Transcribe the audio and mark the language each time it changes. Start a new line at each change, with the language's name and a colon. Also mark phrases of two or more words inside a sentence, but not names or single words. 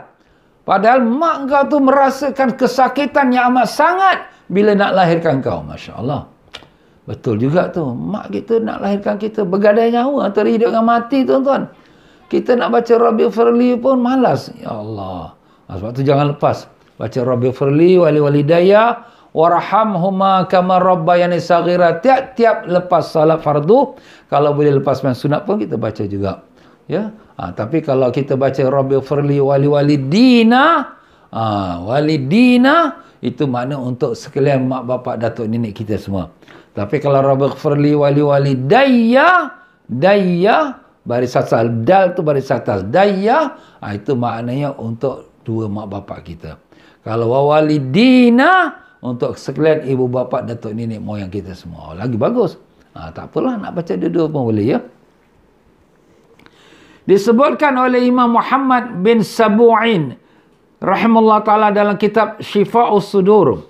Malay: Padahal mak engkau tu merasakan kesakitan yang amat sangat bila nak lahirkan kau.
Arabic: ما شاء الله.
Malay: Betul juga tu. Mak kita nak lahirkan kita bergadai nyawa antara hidup dengan mati, tuan-tuan. Kita nak baca
Arabic: رب اغفر لي
Malay: pun malas.
Arabic: يا الله.
Malay: Sebab tu jangan lepas.
Arabic: Baca رب اغفر لي ولوالدي وارحمهما كما ربياني صغيرا.
Malay: Tiap-tiap lepas salat fardu, kalau boleh lepas main sunat pun kita baca juga. Ya. Tapi kalau kita baca
Arabic: رب اغفر لي ولوالدينا,
Malay: walidina itu makna untuk sekalian mak bapak datuk nenek kita semua. Tapi kalau
Arabic: رب اغفر لي ولوالدي,
Malay: dayya baris atas, dal tu baris atas, dayya itu maknanya untuk dua mak bapak kita. Kalau walidina untuk sekalian ibu bapa datuk nenek moyang kita semua. Lagi bagus. Tak apalah, nak baca dua-dua pun boleh, ya. Disebutkan oleh Imam Muhammad bin Sabu'in
Arabic: رحمه الله تعالى
Malay: dalam kitab Syifa'us Sudur.